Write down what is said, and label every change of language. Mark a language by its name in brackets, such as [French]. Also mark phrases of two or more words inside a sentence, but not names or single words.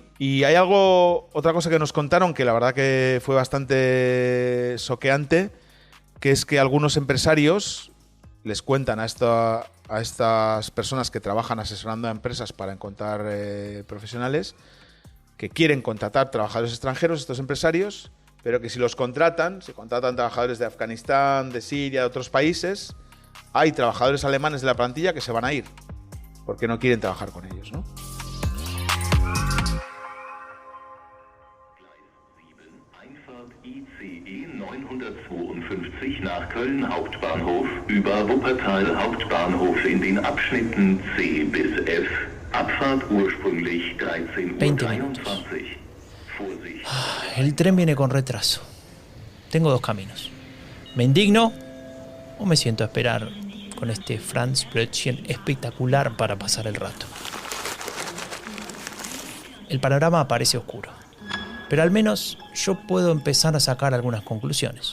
[Spanish] Y hay otra cosa que nos contaron que la verdad que fue bastante choqueante, que es que algunos empresarios les cuentan a estas personas que trabajan asesorando a empresas para encontrar profesionales, que quieren contratar trabajadores extranjeros, estos empresarios, pero que si contratan trabajadores de Afganistán, de Siria, de otros países, hay trabajadores alemanes de la plantilla que se van a ir porque no quieren trabajar con ellos, ¿no? [German] ICE 952 nach Köln Hauptbahnhof über Wuppertal Hauptbahnhof in den Abschnitten C bis F. Abfahrt ursprünglich 13:23 Uhr. [Spanish] El tren viene con retraso. Tengo dos caminos. ¿Me indigno o me siento a esperar con este Franz Brötchen espectacular para pasar el rato? El panorama parece oscuro, pero al menos yo puedo empezar a sacar algunas conclusiones.